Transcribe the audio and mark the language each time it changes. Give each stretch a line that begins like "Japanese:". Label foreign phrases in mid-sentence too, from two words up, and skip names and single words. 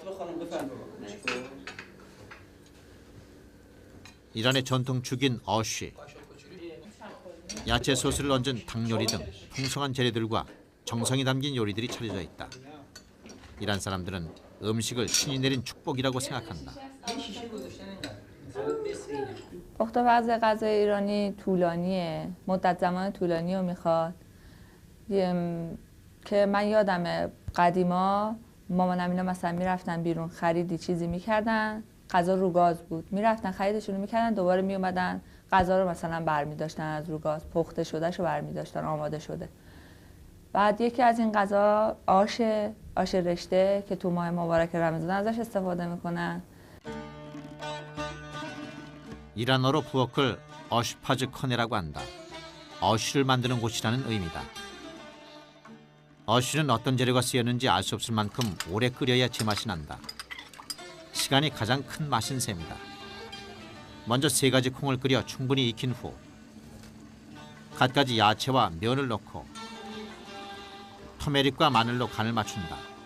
Korean: 이란의 전통 죽인 어쉬, 야채 소스를 얹은 닭 요리 등 풍성한 재료들과 정성이 담긴 요리들이 차려져 있다. 이란 사람들은 음식을 신이 내린 축복이라고 생각한다.
Persian: پخت و پز غذای ایرانی طولانیه، مدت زمان طولانی رو میخواد که من یادمه قدیما مامانم اینا مثلا میرفتن بیرون خریدی چیزی میکردن غذا رو گاز بود، میرفتن خریدشون رو میکردن، دوباره میومدن غذا رو مثلا برمیداشتن از رو گاز، پخته شدهش رو برمیداشتن، آماده شده. بعد یکی از این غذا آش رشته که تو ماه مبارک رمضان ازش استفاده میکنن.
Korean: 이란어로 부엌을 어시파즈 커네라고 한다. 어시를 만드는 곳이라는 의미다. 어시는 어떤 재료가 쓰였는지 알 수 없을 만큼 오래 끓여야 제맛이 난다. 시간이 가장 큰 맛인 셈이다. 먼저 3가지 콩을 끓여 충분히 익힌 후 갖가지 야채와 면을 넣고 터메릭과 마늘로 간을 맞춘다.